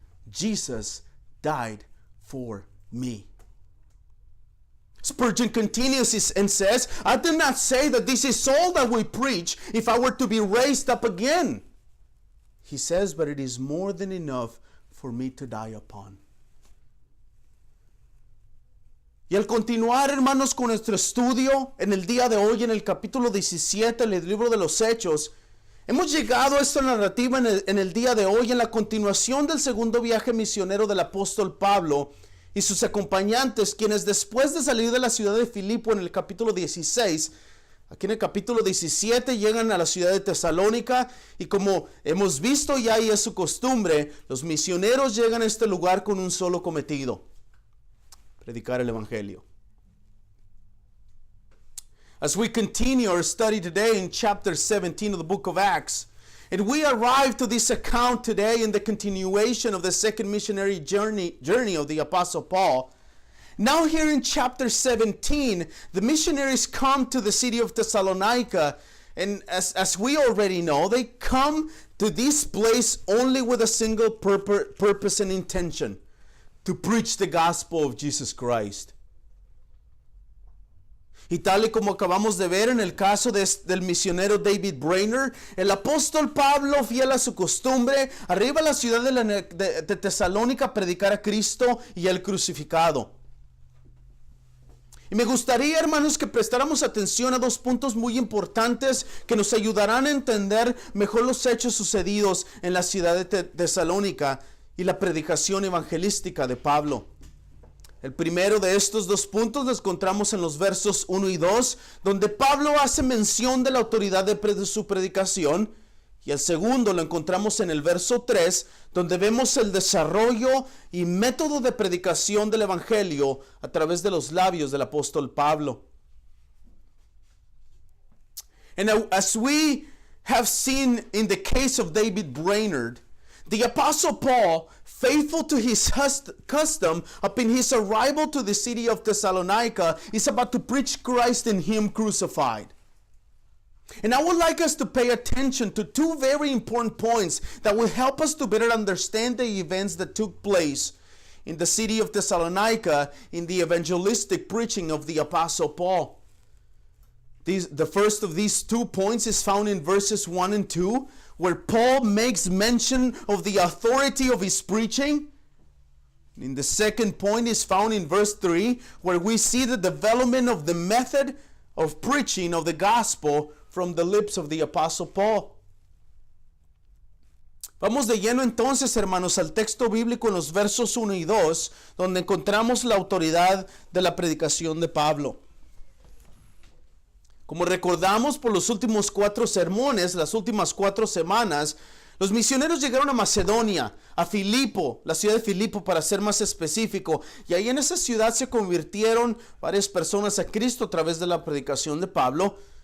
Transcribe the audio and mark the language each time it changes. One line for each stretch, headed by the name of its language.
English: "Jesus died for me." Spurgeon continues and says, "I did not say that this is all that we preach if I were to be raised up again." He says, "But it is more than enough for me to die upon."
Spanish: Y al continuar, hermanos, con nuestro estudio en el día de hoy, en el capítulo 17 del libro de los Hechos, hemos llegado a esta narrativa en el día de hoy, en la continuación del segundo viaje misionero del apóstol Pablo y sus acompañantes, quienes después de salir de la ciudad de Filipo en el capítulo 16, Aquí en el capítulo 17 llegan a la ciudad de Tesalónica y como hemos visto ya y es su costumbre, los misioneros llegan a este lugar con un solo cometido: predicar el evangelio.
English: As we continue our study today in chapter 17 of the book of Acts, and we arrive to this account today in the continuation of the second missionary journey of the Apostle Paul. Now here in chapter 17, the missionaries come to the city of Thessalonica, and as we already know, they come to this place only with a single purpose and intention: to preach the gospel of Jesus Christ.
Spanish: Y tal y como acabamos de ver en el caso del misionero David Brainerd, el apóstol Pablo, fiel a su costumbre, arriba a la ciudad de Tesalónica a predicar a Cristo y el crucificado. Y me gustaría, hermanos, que prestáramos atención a dos puntos muy importantes que nos ayudarán a entender mejor los hechos sucedidos en la ciudad de Tesalónica y la predicación evangelística de Pablo. El primero de estos dos puntos lo encontramos en los versos 1 y 2, donde Pablo hace mención de la autoridad de su predicación. Y el segundo lo encontramos en el verso 3, donde vemos el desarrollo y método de predicación del evangelio a través de los labios del apóstol Pablo.
English: And as we have seen in the case of David Brainerd, the Apostle Paul, faithful to his custom, upon his arrival to the city of Thessalonica, is about to preach Christ and Him crucified. And I would like us to pay attention to two very important points that will help us to better understand the events that took place in the city of Thessalonica in the evangelistic preaching of the Apostle Paul. The first of these 2 points is found in verses 1 and 2, where Paul makes mention of the authority of his preaching. And the second point is found in verse 3, where we see the development of the method of preaching of the gospel from the lips of the Apostle Paul.
Spanish: Vamos de lleno entonces, hermanos, al texto bíblico en los versos 1 y 2, donde encontramos la autoridad de la predicación de Pablo. Como recordamos por los últimos 4 sermones, las últimas 4 semanas, los misioneros llegaron a Macedonia, a Filipo, la ciudad de Filipo para ser más específico, y ahí en esa ciudad se convirtieron varias personas a Cristo a través de la predicación de Pablo.